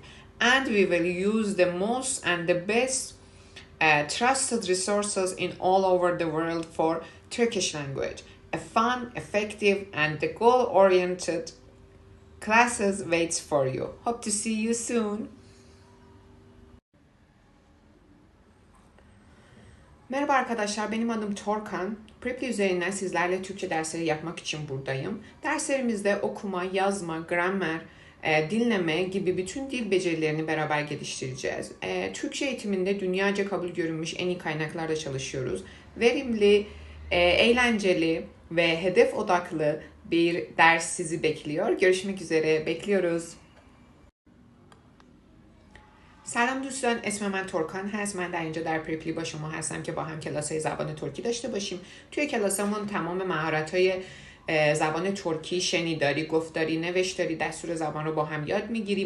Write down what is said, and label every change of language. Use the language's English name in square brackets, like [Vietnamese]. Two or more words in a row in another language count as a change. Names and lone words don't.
[English] And we will use the most and the best trusted resources in all over the world for Turkish language. A fun, effective, and goal-oriented classes waits for you. Hope to see you soon. [Turkish] Merhaba arkadaşlar, benim adım Torkan. Preply üzerinden sizlerle Türkçe dersleri yapmak için buradayım. Derslerimizde okuma, yazma, gramer, dinleme gibi bütün dil becerilerini beraber geliştireceğiz. Türkçe eğitiminde dünyaca kabul görülmüş en iyi kaynaklarda çalışıyoruz. Verimli, eğlenceli ve hedef odaklı bir ders sizi bekliyor. Görüşmek üzere, bekliyoruz. [Persian] سلام دوستان، اسم من ترکان هست. من در اینجا در پریپلی با شما هستم که با هم کلاس‌های زبان ترکی داشته باشیم. توی کلاسمون تمام مهارت‌های زبان ترکی، شنیداری، گفتاری، نوشتاری، دستور زبان رو با هم یاد میگیریم.